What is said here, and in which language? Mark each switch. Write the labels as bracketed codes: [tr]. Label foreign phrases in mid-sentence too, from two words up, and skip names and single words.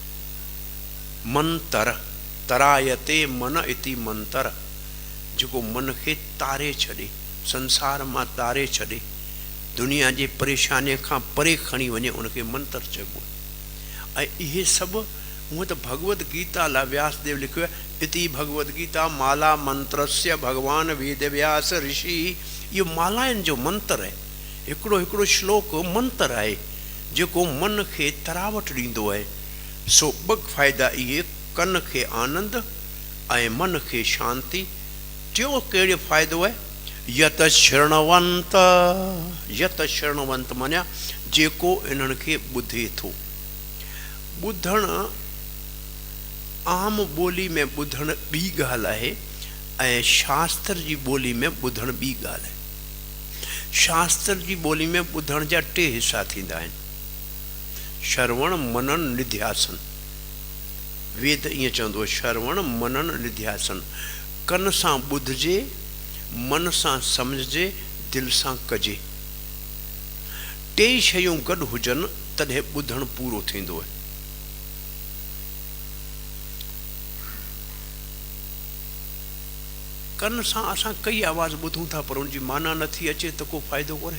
[sa] मंतर तरायते मन इति मंतर, [sd] जेको मन खे तारे छॾे, संसार मां तारे छॾे, दुनिया जे परेशानी खां परे खणी वञे, उनखे मंतर चइबो। ऐं इहे सभु हूअं त भगवत गीता ला व्यासदेव लिखियो आहे, [sa] इति भगवत गीता माला मंत्रस्य भगवान वेद व्यास ऋषि। [sd] इहो मालाउनि जो मंत्र आहे, हिकिड़ो हिकिड़ो श्लोक मंत्र आहे जेको मन खे तरावट ॾींदो आहे। सो ॿ फ़ाइदा इहे, कन खे आनंद ऐं मन खे शांति। टियों कहिड़ो फ़ाइदो आहे, [sa] यत शरणवंत। यत शरणवंत [sd] मानिया जेको इन्हनि खे ॿुधे थो। ॿुधणु आम ॿोली में ॿुधणु ॿी ॻाल्हि आहे ऐं शास्त्र जी ॿोली में ॿुधणु ॿी ॻाल्हि आहे। शास्त्र जी ॿोली में ॿुधण जा टे हिसा थींदा आहिनि, [sa] श्रवण मनन निध्यासन। [sd] वेद ईअं चवंदो आहे, [sa] श्रवण मनन निध्यासन। [sd] कन सां ॿुधजे, मन सां सम्झजे, दिलि सां कजे। टे शयूं गॾु हुजनि तॾहिं ॿुधणु पूरो थींदो आहे। कन सां असां कई आवाज़ ॿुधूं था पर उनजी माना नथी अचे त को फ़ाइदो कोन्हे।